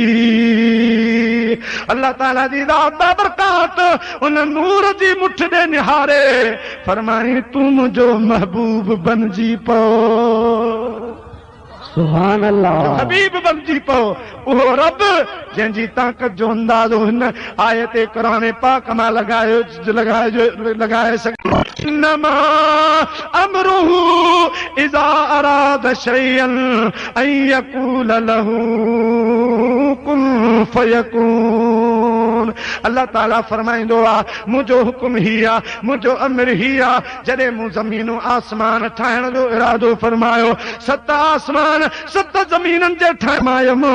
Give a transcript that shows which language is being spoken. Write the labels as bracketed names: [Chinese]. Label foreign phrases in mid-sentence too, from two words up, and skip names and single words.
[Sindhi] अल्लाह ताला जी ज़ात बाबरकात उन नूर जी मुठ ॾे निहारे फरमाई तूं मुंहिंजो महबूब बणिजी पओ। [Arabic] سبحان الله [Sindhi] हबीब बणिजी पओ। उहो रब जंहिंजी ताक़त जो अंदाज़ो हिन आयत क़ुरान पाक मां लगाए सघे। [Arabic] إنما أمره إذا أراد شيئا أن يقول له كن فيكون. [Sindhi] अल्लाह ताला फरमाईंदो आहे मुंहिंजो हुकुम ही आहे, मुंहिंजो अमर ही आहे। जॾहिं मूं ज़मीनूं आसमान ठाहिण जो इरादो फरमायो, 7 आसमान 7 ज़मीननि जे ठाहिमायमि।